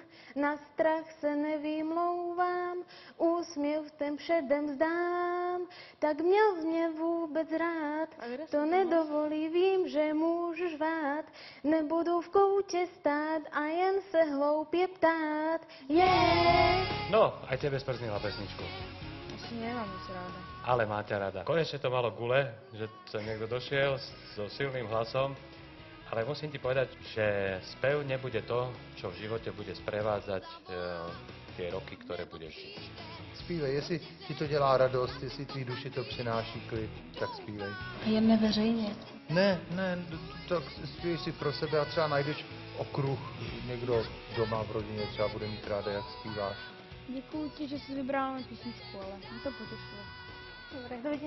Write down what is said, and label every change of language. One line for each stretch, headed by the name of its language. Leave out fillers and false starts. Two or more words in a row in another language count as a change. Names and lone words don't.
Czech: Na strach se nevymlouvám, úsměv ten předem vzdám. Tak měl jsi mě vůbec rád, to nedovolí, vím, že můžu žvát. Nebudu v koutě stát a jen se hloupě ptát.
Slovak: No, aj tebe sprznila pesničku. Asi nemám moc ráda. Ale má ťa rada. Konečne to malo gule, že sem niekto došiel so silným hlasom, ale musím ti povedať, že spev nebude to, čo v živote bude sprevádzať tie roky, ktoré budeš žiť.
Czech: Zpívej, jestli ti to dělá radost, jestli tvý duši to přináší klid, tak zpívej. A jen neveřejně. Ne, tak zpívej si pro sebe a třeba najdeš okruh, někdo doma v rodině třeba bude mít ráda, jak zpíváš. Děkuji ti, že jsi vybrala na písničku, ale mě to potěšilo.